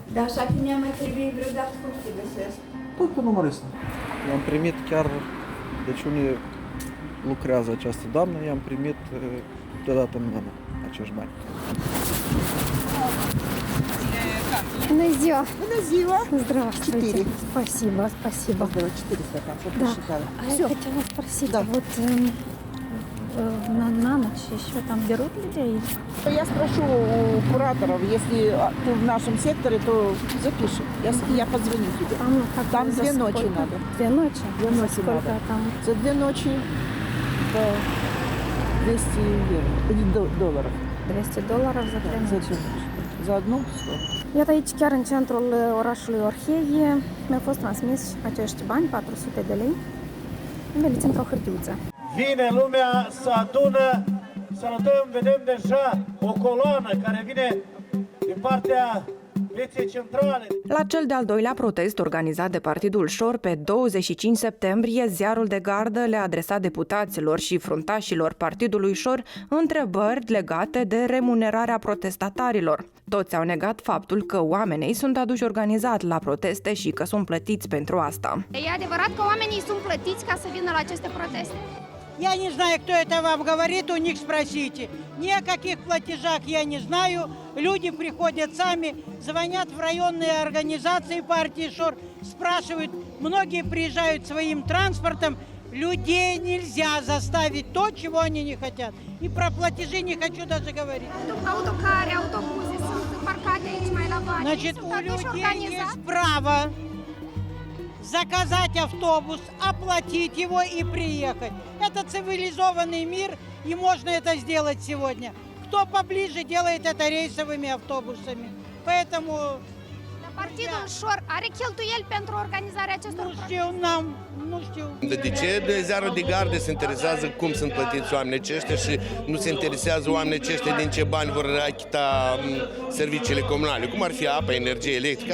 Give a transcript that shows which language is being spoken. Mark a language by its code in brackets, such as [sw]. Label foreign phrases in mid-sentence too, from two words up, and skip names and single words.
[ro] Dar așa că mi-a mai trebuit vreodată cum să te găsesc. Păi pe numărul ăsta. I-am primit chiar, deci unde lucrează această doamnă, i-am primit deodată în mână acești bani. Bună ziua! Bună ziua! [ru] Здравствуйте! Спасибо. Да, 400 там, что Да. посчитала. Я хотела спросить, вот на ночь еще там берут людей? Я спрошу у кураторов, если ты в нашем секторе, то запиши. Я позвоню тебе. Там 2 ночи надо. 2 ночи? 2 ночи Сколько надо. там? За 2 ночи по 200 долларов. $200 за 2 ночи. За одну 100. [ro] Iată aici, chiar în centrul orașului Orhei, mi-au fost transmis acești bani, 400 de lei, înveliți într-o hârtiuță. Vine lumea să adună, salutăm, vedem deja o coloană care vine din partea Poliției Centrale. La cel de-al doilea protest organizat de Partidul Șor pe 25 septembrie, ziarul de gardă le-a adresat deputaților și fruntașilor Partidului Șor întrebări legate de remunerarea protestatarilor. Toți au negat faptul că oamenii sunt aduși organizat la proteste și că sunt plătiți pentru asta. E adevărat că oamenii sunt plătiți ca să vină la aceste proteste? [ru] Я не знаю, кто это вам говорит, у них спросите. Ни о каких платежах я не знаю. Люди приходят сами, звонят в районные организации партии ШОР, спрашивают. Многие приезжают своим транспортом. Людей нельзя заставить то, чего они не хотят. И про платежи не хочу даже говорить. [ro] Autocare, autobuze sunt parcate aici mai la bani. [ru] Значит, у людей есть право заказать автобус, оплатить его и приехать. Это цивилизованный мир, и можно это сделать сегодня. Кто поближе, делает это рейсовыми автобусами. Поэтому... [ro] Partidul ШОР are cheltuieli pentru organizarea acestor Nu știu. De ce de ziarul de gardă se interesează cum sunt plătiți oamenii aceștia și nu se interesează oamenii aceștia din ce bani vor achita serviciile comunale, cum ar fi apa, energie electrică?